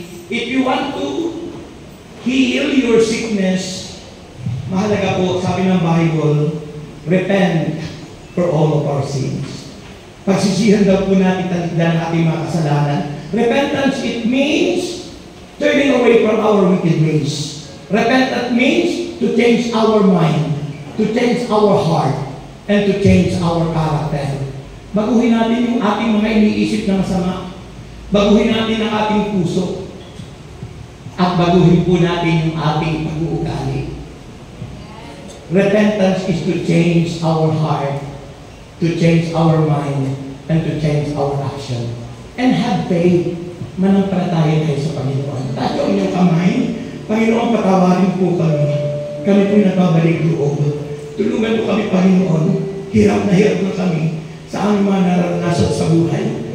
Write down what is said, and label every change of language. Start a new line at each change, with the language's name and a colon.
English: If you want to heal your sickness,
Filipino: mahalaga po, sabi ng
English: Bible, repent for all of our sins.
Filipino: Pagsisihan daw po natin taligdan ang ating mga kasalanan.
English: Repentance, it means turning away from our wicked ways. Repentance means to change our mind, to change our heart, and to change our character.
Filipino: Baguhin natin yung ating mga iniisip na masama. Baguhin natin ang ating puso. At baguhin po natin yung ating pag-uugali.
English: Repentance is to change our heart, to change our mind, and to change our action. And have faith.
Filipino: Manampalataya tayo sa Panginoon. Tayo ang inyong kamay. Panginoon, patawarin po kami. Kami po'y nagbabalik loob. Tulungan po kami, Panginoon. Hirap na kami sa aming mga naranasan sa buhay.